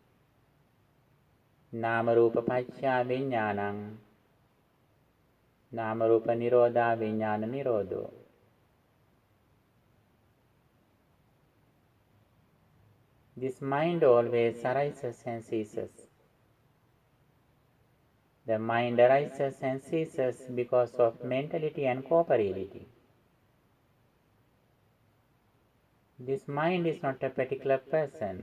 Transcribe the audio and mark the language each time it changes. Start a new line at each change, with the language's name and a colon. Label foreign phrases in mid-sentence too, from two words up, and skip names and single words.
Pali: Nama rupa paccaya viññānaṁ, nama rupa nirodha viññāna nirodho.
English: This mind always arises and ceases. The mind arises and ceases because of mentality and corporeality. This mind is not a particular person.